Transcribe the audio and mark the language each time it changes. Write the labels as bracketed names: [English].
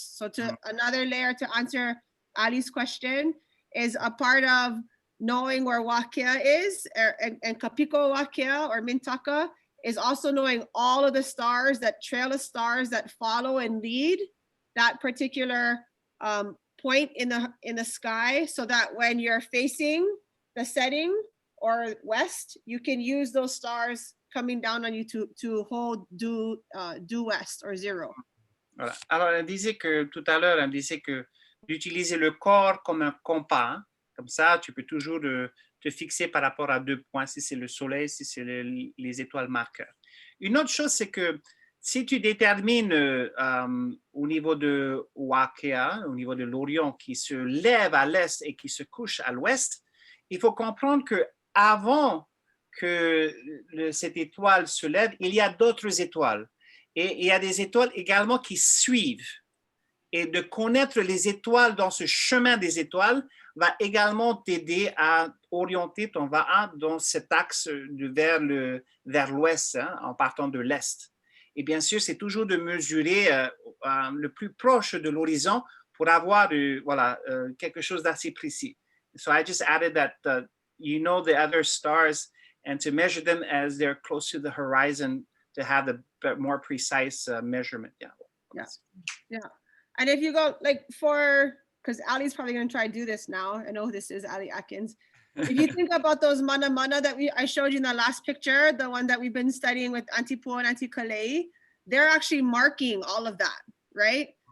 [English] So to another layer to answer Ali's question is a part of knowing where Wakea is, and Kapiko Wakea or Mintaka is also knowing all of the stars, that trail of stars that follow and lead that particular point in the sky, so that when you're facing the setting or west, you can use those stars coming down on you to hold due west or zero. [French] Voilà. Alors, elle disait que tout à l'heure, elle disait que d'utiliser le corps comme un compas, hein. Comme ça, tu peux toujours te fixer par rapport à 2 points, si c'est le soleil, si c'est les étoiles marqueurs. Une autre chose, c'est que si tu détermines au niveau de Wakea, au niveau de l'Orion, qui se lève à l'est et qui se couche à l'ouest, il faut comprendre qu'avant que cette étoile se lève, il y a d'autres étoiles. Et il y a des étoiles également qui suivent. Et de connaître les étoiles dans ce chemin des étoiles va également t'aider à orienter ton va dans cet axe vers l'ouest, hein, en partant de l'est. Et bien sûr, c'est toujours de mesurer le plus proche de l'horizon pour avoir quelque chose d'assez précis. [English] So I just added that you know the other stars and to measure them as they're close to the horizon to have a more precise measurement. Yeah. And if you go because Ali's probably going to try to do this now. I know this is Ali Atkins. If you think about those mana that I showed you in the last picture, the one that we've been studying with Antipua and Antikalei, they're actually marking all of that, right?